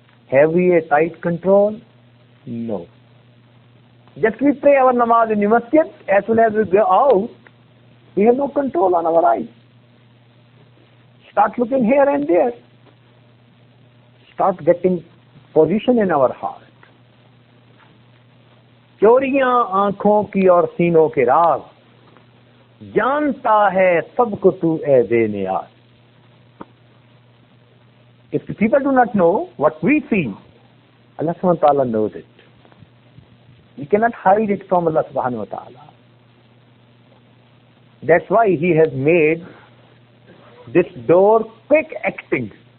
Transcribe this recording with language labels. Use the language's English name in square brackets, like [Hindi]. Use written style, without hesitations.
[English] Have we a tight control? No. Just we pray our namaz in the masjid, as soon as we go out, we have no control on our eyes. Start looking here and there. Start getting position in our heart. [Hindi] चोरियां आंखों की और सीनों के राज, जानता है सबको तू ए बेनियाज. [English] If the people do not know what we see, Allah subhanahu wa ta'ala knows it. We cannot hide it from Allah subhanahu wa ta'ala. That's why He has made this door quick acting.